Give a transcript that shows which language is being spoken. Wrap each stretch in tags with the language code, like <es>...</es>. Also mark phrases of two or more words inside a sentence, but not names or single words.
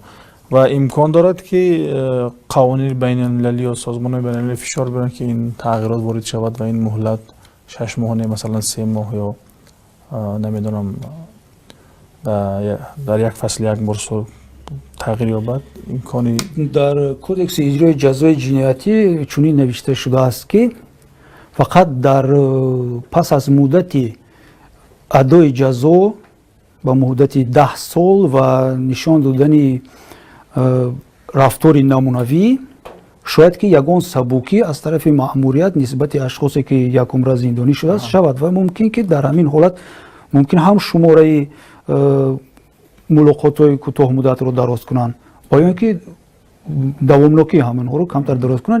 <fa>و امکان دارد که قوانین بین المللی و سازمان بین المللی فشار بیارن که این تغییرات وارد شود و این مهلت 6 ماه مثلا 3 ماه یا نمیدونم در یک فصل یک بار تغییر یابد؟ امکانی در کودکس اجرای جزای جنایتی چنین نوشته شده است که</fa> <tg>фақат дар пас аз муддати адои ҷазо ба муддати 10 сол ва нишон додани рафтори намунавӣ шояд ки ягон сабукӣ аз тарафи маъмурият нисбати ашхосе ки якумра зиндонӣ шудааст шавад ва мумкин ки дар ҳамин ҳолат мумкин ҳам шумораи мулоқотҳои кӯтоҳмуддатро дароз кунанд ва ё ин ки давомнокии ҳаминҳоро камтар дароз кунанд.</tg>